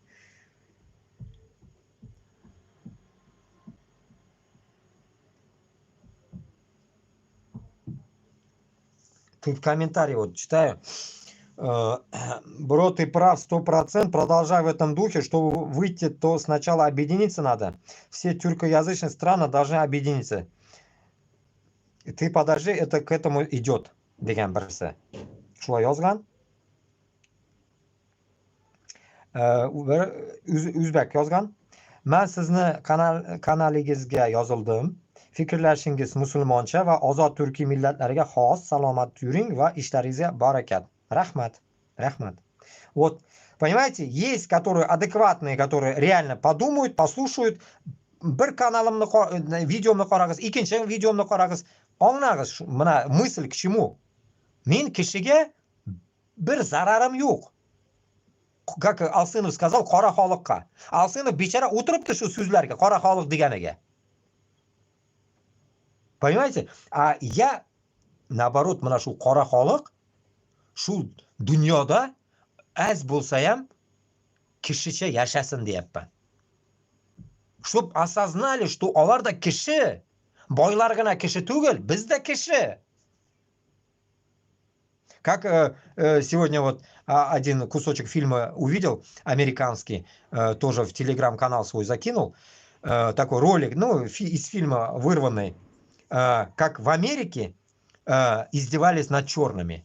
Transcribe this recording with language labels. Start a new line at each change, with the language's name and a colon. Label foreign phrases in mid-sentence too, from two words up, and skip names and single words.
Russian: Тут комментарий вот читаю. Бро, ты прав, 100%. Продолжай в этом духе. Чтобы выйти, то сначала объединиться надо. Все тюркоязычные страны должны объединиться. Ты подожди, это к этому идет.
Kazakh: Деген бірісі.
Tatar: Шулай yazgan. Uzbek yazgan.
Uzbek: Men sizni kanalingizga yozildim. Fikrlashingiz musulmoncha va ozod turkiy millatlarga xos. Salomat yuring va ishlaringizga barakat. Rahmat. Rahmat.
Russian: Вот, понимаете, есть которые адекватные, которые реально подумают, послушают.
Uzbek: Bir kanalimni videomni qarag'iz, ikkinchi videomni qarag'iz. Anglag'iz, mana
Russian: мысль к чему?
Uzbek: Men kishiga bir zararim yo'q.
Russian: Как Alsинов сказал,
Uzbek: qora xoliqqa. Alsинов bechara o'tiribdi shu so'zlarga, qora xoliq deganiga.
Russian: Понимаете? А я наоборот,
Uzbek: mana shu qora xoliq shu dunyoda az bo'lsa ham kishicha yashasin deyapman.
Russian: Чтоб осознали, что
Uzbek: ularda kishi, boylargina kishi tugul, bizda kishi.
Russian: Как сегодня вот один кусочек фильма увидел, американский, тоже в телеграм-канал свой закинул, такой ролик, ну, из фильма вырванный, как в Америке издевались над черными.